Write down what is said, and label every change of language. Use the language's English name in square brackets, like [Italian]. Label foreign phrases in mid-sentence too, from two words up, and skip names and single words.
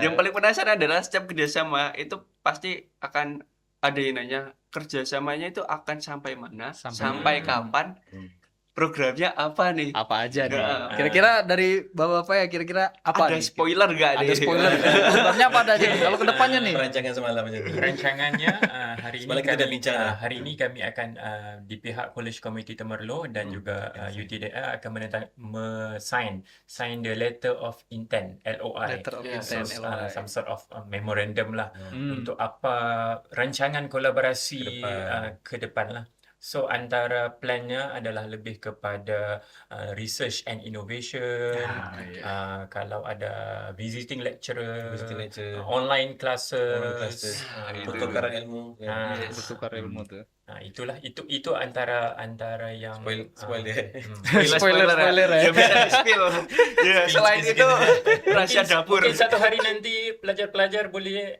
[Indonesian] Yang paling penasaran adalah setiap kerjasama itu pasti akan ada yang nanya kerjasamanya itu akan sampai mana, sampai kapan, programnya apa nih? Apa aja nih? Nah, Kira-kira dari Bapak-bapak ya, kira-kira apa ada nih? spoiler gak nih? Ada spoiler. Programnya apa ada aja nih? Kalau kedepannya nih? [Malay] Perancangan semalam macam tu. Rancangannya hari ini Semalam kita dah bincang lah. hari ini kami akan di pihak College Committee Temerloh dan juga UTDA akan [English] sign the letter of intent [Malay] LOI. [English] Letter of Yeah, intent, So, LOI. some sort of memorandum [Malay] lah Hmm. untuk apa rancangan kolaborasi ke depan lah. So antara plannya adalah lebih kepada [English] research and innovation. [Malay] Kalau ada [English] visiting lecturer, online classes, [Malay] Pertukaran ilmu. Bertukar ilmu tuh. Nah, itu antara yang [Indonesian] Spoil dia. Spoiler ya. Ya bisa di-spill. Ya, selain itu rahasia dapur. [Malay] Mungkin satu hari nanti pelajar-pelajar boleh